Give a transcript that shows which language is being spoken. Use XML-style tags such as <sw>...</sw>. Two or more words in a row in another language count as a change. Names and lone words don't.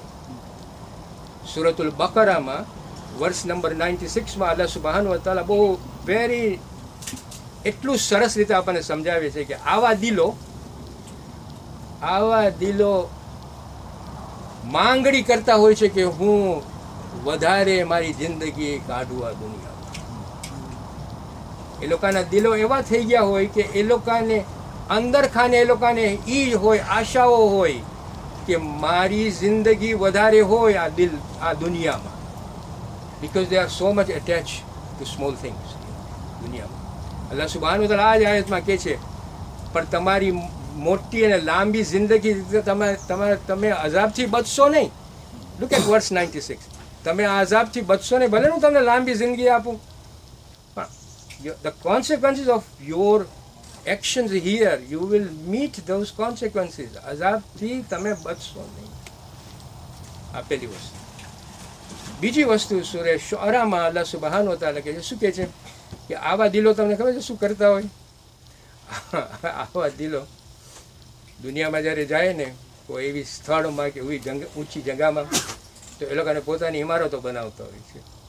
<gu>સૂરતુલ બકરામાં વર્ષ નંબર 96માં</gu> <ar>الله سبحانه وتعالى</ar> <gu>બહુ વેરી એટલું સરસ રીતે આપણને સમજાવે છે કે આવા દિલો માંગણી કરતા હોય છે કે હું વધારે મારી જિંદગી કાઢું આ દુનિયામાં. એ લોકોના દિલો એવા થઈ ગયા હોય કે એ લોકોને અંદર ખાને એ લોકોને ઈ હોય, આશાઓ હોય કે મારી જિંદગી વધારે હોય આ દુનિયામાં,</gu> <en>because they are so much attached to small things દુનિયામાં.</en> <ar>الله سبحانه وتعالى</ar> <gu>આ જ આયતમાં કહે છે પણ તમારી મોટી અને લાંબી જિંદગી તમે અઝાબથી બચશો નહીં.</gu> <en>look at verse 96.</en> <gu>તમે આ અઝાબથી બચશો નહીં, ભલે હું તમને લાંબી જિંદગી આપું, પણ</gu> <en>the consequences of your actions here, you will meet those consequences.</en> <gu>અઝાબથી તમે બચશો નહીં. આ પહેલી વસ્તુ. બીજી વસ્તુ સૂરે શુઅરામાં</gu> <ar>الله سبحانه وتعالى</ar> <gu>કહે છે, શું કહે છે કે આવા દિલો તમને ખબર છે શું કરતા હોય? આવા દિલો દુનિયામાં જ્યારે જાય ને કોઈ એવી સ્થળમાં કે ઊંચી જગામાં, તો એ લોકોને પોતાની ઇમારતો બનાવતા હોય છે.</gu>